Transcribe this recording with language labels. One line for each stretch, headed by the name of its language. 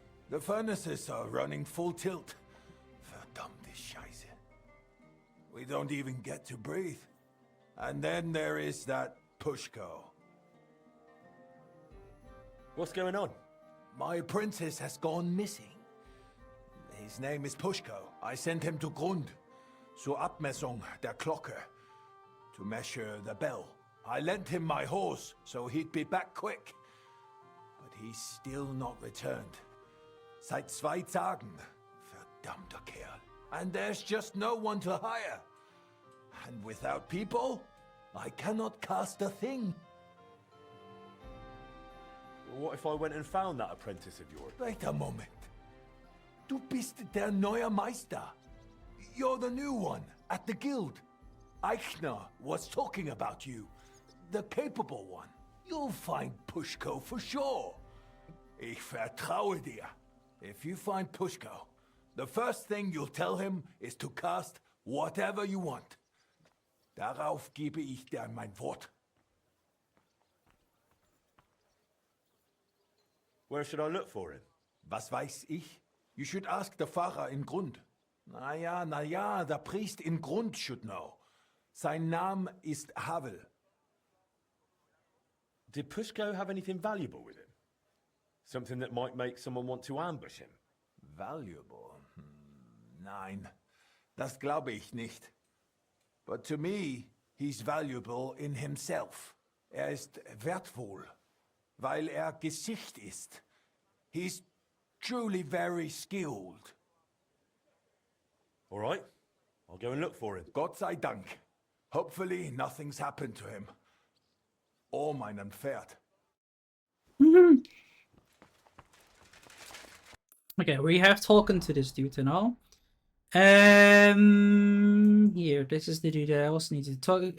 English: The furnaces are running full tilt.
German: Verdammte Scheiße.
English: We don't even get to breathe. And then there is that Pushko. What's going on? My apprentice has gone missing. His name is Pushko. I sent him to Grund.
German: Zur Abmessung der Glocke.
English: To measure the bell. I lent him my horse, so he'd be back quick. But he's still not returned.
German: Seit 2 Tagen. Verdammter Kerl.
English: And there's just no one to hire. And without people, I cannot cast a thing. What if I went and found that apprentice of yours? Wait a moment.
German: Du bist der neue Meister.
English: You're the new one at the guild. Eichner was talking about you. The capable one. You'll find Pushko for sure.
German: Ich vertraue dir.
English: If you find Pushko, the first thing you'll tell him is to cast whatever you want.
German: Darauf gebe ich dir mein Wort.
English: Where should I look for him?
German: Was weiß ich?
English: You should ask the Pfarrer in Grund.
German: Na ja,
English: the priest in Grund should know.
German: Sein Name ist Havel.
English: Did Pushko have anything valuable with him? Something that might make someone want to ambush him? Valuable?
German: Nein, das glaube ich nicht.
English: But to me, he's valuable in himself.
German: Ist wertvoll, weil Gesicht ist.
English: He's truly very skilled. All right, I'll go and look for him.
German: Gott sei Dank.
English: Hopefully nothing's happened to him. Or
German: meinem Pferd.
English: Okay, we have talking to this dude and all. Here, this is the dude that I also need to talk.